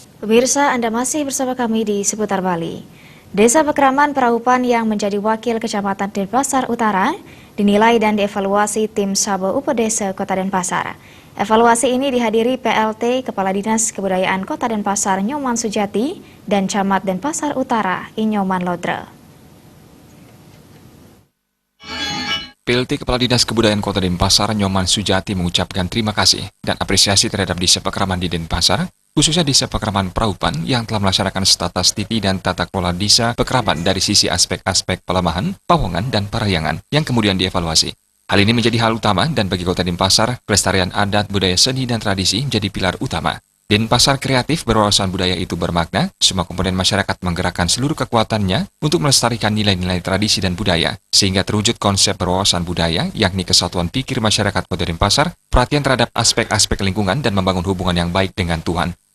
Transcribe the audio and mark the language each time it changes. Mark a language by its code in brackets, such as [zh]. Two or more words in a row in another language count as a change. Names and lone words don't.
[id] Pemirsa, Anda masih bersama kami di Seputar Bali. Desa Pekraman Praupan yang menjadi wakil Kecamatan Denpasar Utara dinilai dan dievaluasi tim Sabo Upedesa Kota Denpasar. Evaluasi ini dihadiri PLT Kepala Dinas Kebudayaan Kota Denpasar Nyoman Sujati dan Camat Denpasar Utara Inyoman Lodre. PLT Kepala Dinas Kebudayaan Kota Denpasar Nyoman Sujati mengucapkan terima kasih dan apresiasi terhadap Desa Pekraman di Denpasar, khususnya Desa Pekraman Praupan yang telah melaksanakan status titi dan tata kelola Desa Pekraman dari sisi aspek-aspek pelemahan, pawongan, dan parayangan yang kemudian dievaluasi. Hal ini menjadi hal utama dan bagi Kota Denpasar, pelestarian adat, budaya, seni, dan tradisi menjadi pilar utama. Denpasar kreatif berwawasan budaya itu bermakna, semua komponen masyarakat menggerakkan seluruh kekuatannya untuk melestarikan nilai-nilai tradisi dan budaya, sehingga terwujud konsep berwawasan budaya, yakni kesatuan pikir masyarakat Kota Denpasar, perhatian terhadap aspek-aspek lingkungan, dan membangun hubungan yang baik dengan Tuhan.